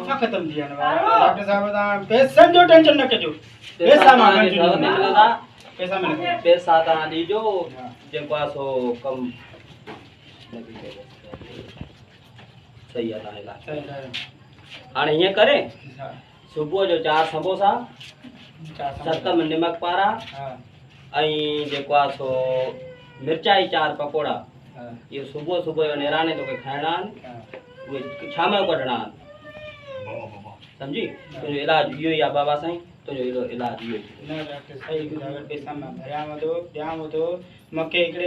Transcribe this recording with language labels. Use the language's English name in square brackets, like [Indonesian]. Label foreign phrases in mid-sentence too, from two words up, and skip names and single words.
[Sindhi] सफ़ा ख़तम थी विया आहिनि वार डॉक्टर साहब तव्हां पैसनि जो टेंशन न कजो पैसा मां कंटिन्यू मिलंदा पैसा मिलंदा पैसा तव्हां ॾिजो जेको आहे सो कम सही आहे तव्हां इलाज सही आहे हाणे हीअं करे हा सुबुह जो 4 समोसा 7 4 में निमक पारा हा ऐं जेको आहे सो मिर्चाई 4 पकोड़ा हा इहो सुबुह सुबुह जो निराणे तोखे खाइणा आहिनि उहे शाम जो कढणा आहिनि सम्झी तुंहिंजो इलाजु इहो ई आहे बाबा साईं तुंहिंजो इलाजु इहो ई न डॉक्टर सही ॿुधायो पैसा मां भरियांव थो ॾियांव थो मूंखे हिकिड़े